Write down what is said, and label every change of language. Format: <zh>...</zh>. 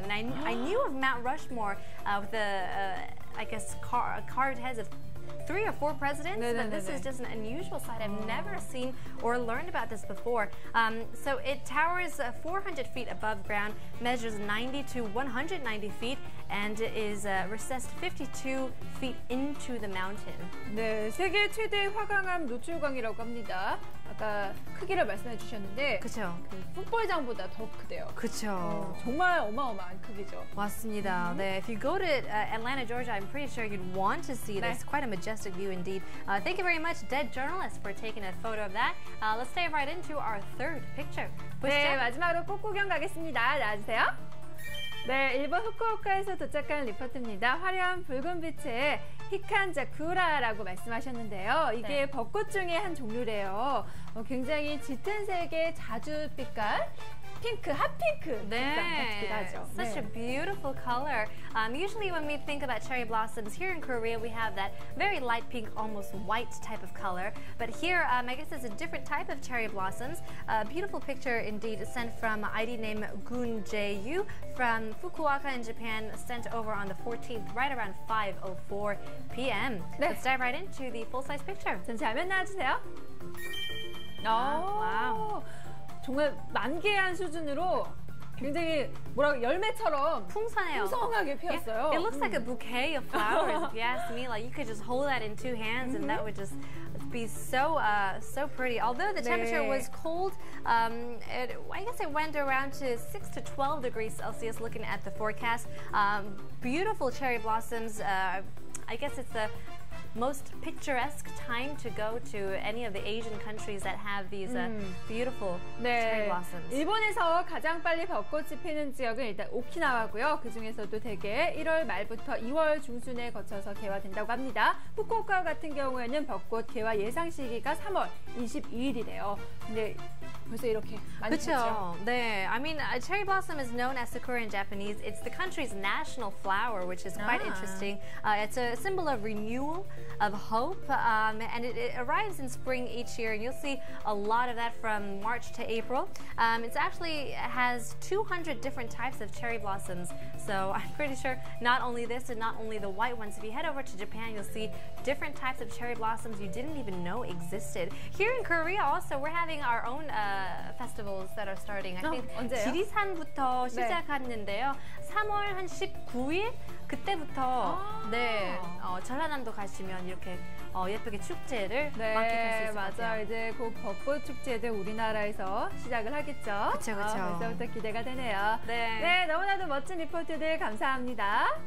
<en>And I knew of Mount Rushmore with the, I guess, carved heads of 3 or 4 presidents, but this is just an unusual sight. I've never seen or learned about this before. So it towers 400 feet above ground, measures 90 to 190 feet, and is recessed 52 feet into the mountain.</en> <ko>네, 세계 최대 화강암 노출광이라고 합니다. 아까 크기를 말씀해 주셨는데 그렇죠. 그 풋볼장보다 더 크대요. 그렇죠. 정말 어마어마한 크기죠. 맞습니다. 네,</ko> <en>if you go to Atlanta, Georgia, I'm pretty sure you'd want to see this. Quite a majestic view indeed. Thank you very much, Dead Journalist, for taking a photo of that. Let's dive right into our third picture.</en> <ko>네, 마지막으로 꽃구경 가겠습니다. 나와주세요. 네, 일본 후쿠오카에서 도착한 리포트입니다. 화려한 붉은 빛의 히칸자쿠라라고 말씀하셨는데요. 이게 벚꽃 중에 한 종류래요. 굉장히 짙은 색의 자주빛깔 핑크, 핫핑크 같기도 하죠.</ko> <en>Such a beautiful color. Usually when we think about cherry blossoms here in Korea, we have that very light pink, almost white type of color. But here, I guess it's a different type of cherry blossoms. A beautiful picture indeed sent from ID name Gun Jae-yu from Fukuoka in Japan, sent over on the 14th, right around 5:04 p.m.</en> <ko>네.</ko> <en>Let's dive right into the full-size picture.</en> <ko>전체 화면 나와주세요. 와우. 정말 만개한 수준으로 굉장히 뭐라고 열매처럼 풍성해요. 풍성하게 피었어요.</ko> <en>It looks like a bouquet of flowers, if you ask me. Like you could just hold that in two hands, and that would just be so pretty. Although the temperature was cold, I guess it went around to 6 to 12 degrees Celsius. Looking at the forecast, beautiful cherry blossoms. I guess it's the most picturesque time to go to any of the Asian countries that have these beautiful cherry blossoms.</en> <ko>일본에서 가장 빨리 벚꽃이 피는 지역은 일단 오키나와고요. 그 중에서도 대개 1월 말부터 2월 중순에 거쳐서 개화된다고 합니다. 후쿠오카 같은 경우에는 벚꽃 개화 예상 시기가 3월 22일이래요. 근데 벌써 이렇게 많이 폈죠. 네,</ko> <en>I mean, cherry blossom is known as sakura in Japanese. It's the country's national flower, which is quite interesting. It's a symbol of renewal, of hope, and it arrives in spring each year, and you'll see a lot of that from March to April. It actually has 200 different types of cherry blossoms, so I'm pretty sure not only this and not only the white ones. If you head over to Japan, you'll see different types of cherry blossoms you didn't even know existed. Here in Korea also, we're having our own festivals that are starting. I think</en> <ko>언제요? 지리산부터 시작했는데요. 3월 한 19일 그때부터 전라남도 가시면 이렇게 예쁘게 축제를 만끽할 수 있을 것 같아요. 맞아요. 이제 곧 벚꽃 축제도 우리나라에서 시작을 하겠죠. 그쵸. 벌써부터 기대가 되네요. 네, 너무나도 멋진 리포트들 감사합니다.</ko>